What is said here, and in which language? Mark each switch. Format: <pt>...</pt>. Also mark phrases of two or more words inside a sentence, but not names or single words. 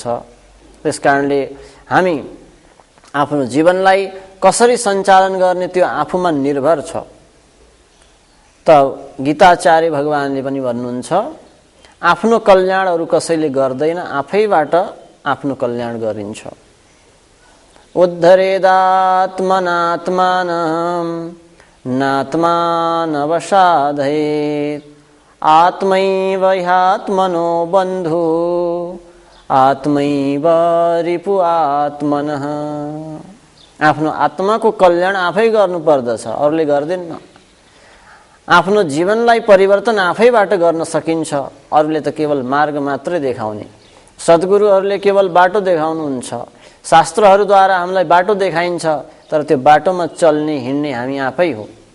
<ne>त्यसकारणले हामी आफ्नो जीवनलाई कसरी सञ्चालन गर्ने त्यो आफूमा निर्भर छ। त गीताचार्य भगवानले पनि भन्नुहुन्छ, आफ्नो कल्याण अरू कसैले गर्दैन, आफैबाट आफ्नो कल्याण गरिन्छ।</ne> <sa>उद्धरेदात्मनात्मानं नात्मानवसाधयेत् आत्मैव ह्यात्मनो बन्धु आत्मैव रिपु आत्मनः।</sa> <ne>आफ्नो आत्माको कल्याण आफै गर्नुपर्दछ, अरूले गर्दैनन्। आफ्नो जीवनलाई परिवर्तन आफैबाट गर्न सकिन्छ, अरूले त केवल मार्ग मात्रै देखाउने। सद्गुरुहरूले केवल बाटो देखाउनुहुन्छ, शास्त्रहरूद्वारा हामीलाई बाटो देखाइन्छ, तर त्यो बाटोमा चल्ने हिँड्ने हामी आफै हो।</ne>